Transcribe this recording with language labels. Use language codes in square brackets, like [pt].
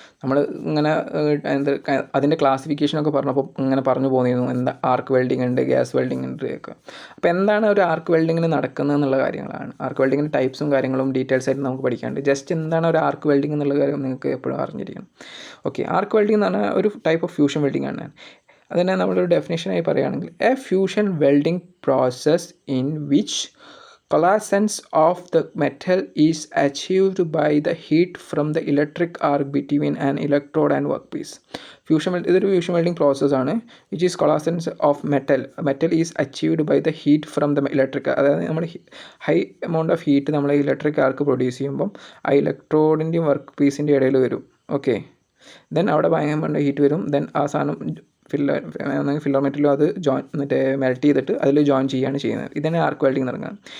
[ml] നമ്മൾ ഇങ്ങനെ അതിൻ്റെ ക്ലാസിഫിക്കേഷനൊക്കെ പറഞ്ഞപ്പോൾ ഇങ്ങനെ പറഞ്ഞു പോന്നിരുന്നു, എന്താ ആർക്ക് വെൽഡിങ് ഉണ്ട്, ഗ്യാസ് വെൽഡിങ് ഉണ്ട് ഒക്കെ. അപ്പോൾ എന്താണ് ഒരു ആർക്ക് വെൽഡിങ്ങിന് നടക്കുന്നത് എന്നുള്ള കാര്യങ്ങളാണ്. ആർക്ക് വെൽഡിങ്ങിൻ്റെ ടൈപ്സും കാര്യങ്ങളും ഡീറ്റെയിൽസ് ആയിട്ട് നമുക്ക് പഠിക്കാനുണ്ട്. ജസ്റ്റ് എന്താണ് ഒരു ആർക്ക് വെൽഡിങ് എന്നുള്ള കാര്യം നിങ്ങൾക്ക് എപ്പോഴും അറിഞ്ഞിരിക്കണം. ഓക്കെ, ആർക്ക് വെൽഡിങ് എന്ന് പറഞ്ഞാൽ ഒരു ടൈപ്പ് ഓഫ് ഫ്യൂഷൻ വെൽഡിങ് ആണ്. അതിനെ നമ്മളൊരു ഡെഫിനേഷനായി പറയുകയാണെങ്കിൽ [en] A fusion welding process in which coalescence of the metal is achieved by the heat from the electric arc between an electrode and workpiece. [ml] ഇതൊരു ഫ്യൂഷൻ വെൽഡിംഗ് പ്രോസസ് ആണ്. [en] Which is coalescence of metal is achieved by the heat from the electric. [ml] അതായത് നമ്മൾ high amount of heat നമ്മൾ electric arc produce ചെയ്യുമ്പം ആ ഇലക്ട്രോഡിൻ്റെയും work പീസിൻ്റെ ഇടയിൽ വരും. ഓക്കെ, ദെൻ അവിടെ ഭയങ്കര ഹീറ്റ് വരും. ദെൻ ആ സാധനം ഫില്ലർ മെറ്റലും അത് മെൽറ്റ് ചെയ്തിട്ട് അതിൽ ജോയിൻ ചെയ്യുകയാണ് ചെയ്യുന്നത്. ഇതിനെ ആർക്ക് വെൽഡിംഗ് നടക്കുന്നത്.